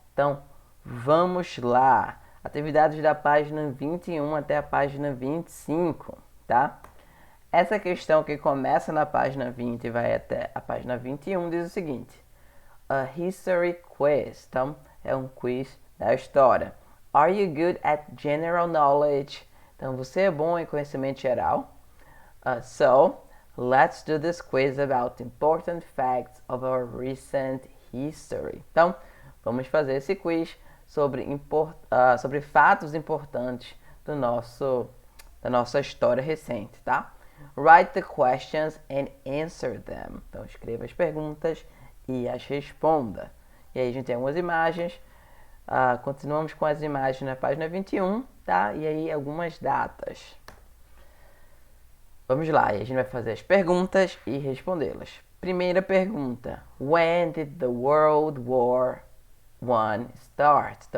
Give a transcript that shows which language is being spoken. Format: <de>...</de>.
<pt>Então, vamos lá. Atividades da página 21 até a página 25, tá? Essa questão que começa na página 20 e vai até a página 21 diz o seguinte:</pt> <en>A history quiz.</en> <pt>Então, é um quiz da história.</pt> <en>Are you good at general knowledge?</en> <pt>Então, você é bom em conhecimento geral?</pt> <en>So, let's do this quiz about important facts of our recent history.</en> <pt>Então, vamos fazer esse quiz sobre fatos importantes da nossa história recente, tá?</pt> <en>Write the questions and answer them.</en> <pt>Então, escreva as perguntas e as responda. E aí a gente tem algumas imagens. Continuamos com as imagens na página 21, tá? E aí algumas datas. Vamos lá, e a gente vai fazer as perguntas e respondê-las. Primeira pergunta:</pt> <en>When did the World War I start?</en>